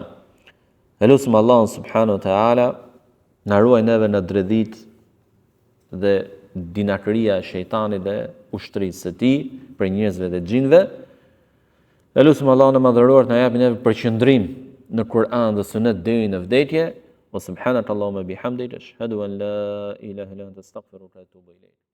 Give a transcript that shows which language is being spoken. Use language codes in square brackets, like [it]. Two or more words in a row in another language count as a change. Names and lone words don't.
[sq] Elusim Allahun [ar] سبحانه وتعالى [sq] na ruaj neve në dredhit dhe dinakëria e shejtanit dhe ushtrisë së tij për njerëzve dhe xhinëve. Elusim Allahun e madhëruar të na japë neve përqendrim në Kur'an dhe sunet deri në vdekje. [ar] وسبحانك اللهم بحمدك أشهد أن لا إله إلا أنت أستغفرك وأتوب إليك.